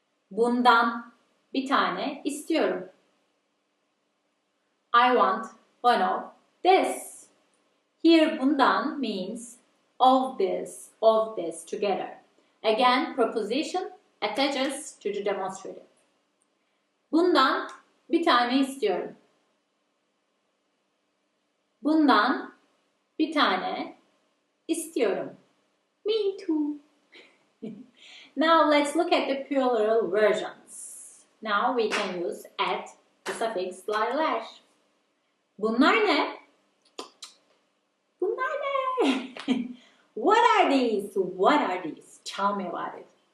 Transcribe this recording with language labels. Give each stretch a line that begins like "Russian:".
Turkish: Bundan bir tane istiyorum.
English: I want one of this. Here bundan means of this together. Again, proposition attaches to the demonstrative.
Turkish: Bundan bir tane istiyorum. Bundan bir tane istiyorum.
English: Me too. Now let's look at the plural versions. Now we can use at the suffix lar.
Turkish: Bunlar ne? Bunlar ne?
English: What are these? What are these? Tell me about it.